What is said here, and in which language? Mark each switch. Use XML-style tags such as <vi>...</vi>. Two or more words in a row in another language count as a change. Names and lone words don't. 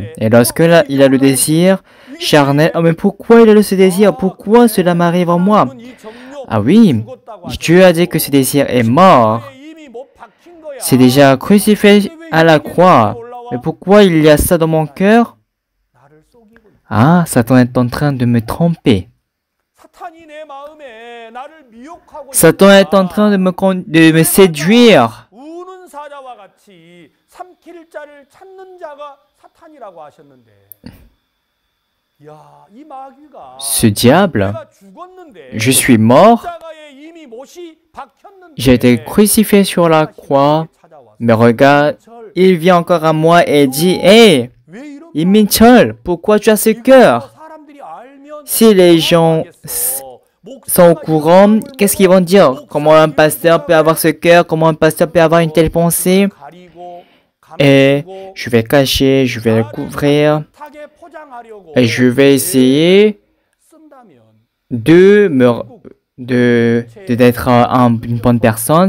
<fr>Et lorsque il a le désir charnel, oh mais pourquoi il a ce désir? Pourquoi cela m'arrive en moi? Ah oui, Dieu a dit que ce désir est mort. C'est déjà crucifié à la croix. Mais pourquoi il y a ça dans mon cœur?</fr> <ko>나를 속이고 있다.</ko> <fr>Ah, Satan est en train de me tromper.</fr> <ko>사탄이 내 마음에 나를 미혹하고</ko> <fr>Satan est en</fr> <ko>있다.</ko> <fr>train de me séduire.</fr> <ko>우는 사자와 같이 삼킬 자를 찾는 자가 사탄이라고 하셨는데, 야, 이 마귀가</ko> <fr>Ce diable,</fr> <ko>내가 죽었는데</ko> <fr>je suis mort,</fr> <ko>십자가에 이미 못이 박혔는데</ko> <fr>j'ai été crucifié sur la croix, mais regarde, il vient encore à moi et dit, Hé,</fr> <ko>왜 이런</ko> <fr>Minchol, pourquoi tu as ce cœur?</fr> <ko>사람들이 알면</ko> <fr>Si les gens sont au courant, qu'est-ce qu'ils vont dire? Comment un pasteur peut avoir ce cœur? Comment un pasteur peut avoir une telle pensée? Et je vais cacher, je vais le couvrir, et je vais essayer d'être une bonne personne.</fr>